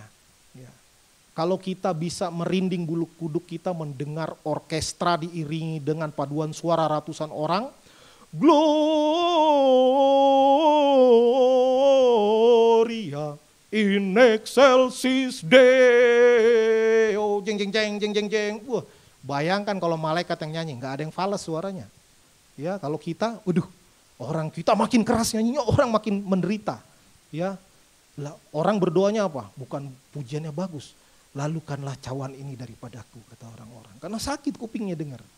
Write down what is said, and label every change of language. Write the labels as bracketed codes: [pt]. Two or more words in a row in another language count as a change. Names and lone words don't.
[id] Ya. Kalau kita bisa merinding bulu kuduk kita mendengar orkestra diiringi dengan paduan suara ratusan orang, [la] Gloria in excelsis Deo, jeng jeng jeng jeng jeng jeng. [id] Wah, bayangkan kalau malaikat yang nyanyi, nggak ada yang fals suaranya. Ya, kalau kita, waduh, orang kita makin keras nyanyinya, orang makin menderita. Ya, orang berdoanya apa? Bukan pujiannya bagus. Lalukanlah cawan ini daripadaku, kata orang-orang. Karena sakit kupingnya dengar.